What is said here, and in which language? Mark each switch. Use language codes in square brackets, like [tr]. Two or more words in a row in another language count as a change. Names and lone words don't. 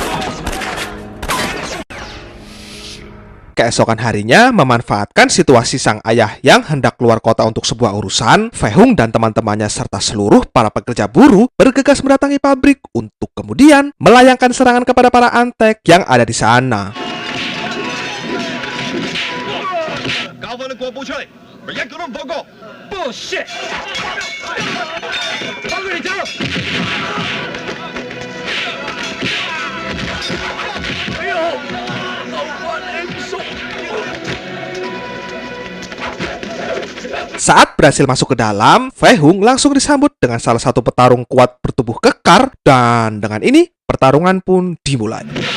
[id] Keesokan harinya, memanfaatkan situasi sang ayah yang hendak keluar kota untuk sebuah urusan, Fei Hung dan teman-temannya serta seluruh para pekerja buruh bergegas mendatangi pabrik untuk kemudian melayangkan serangan kepada para antek yang ada di sana. [yue] 交翻啲國寶出嚟，咪一個都唔放過。Bullshit！放佢哋走！ [id] Saat berhasil masuk ke dalam, Fei Hung langsung disambut dengan salah satu petarung kuat bertubuh kekar, dan dengan ini pertarungan pun dimulai.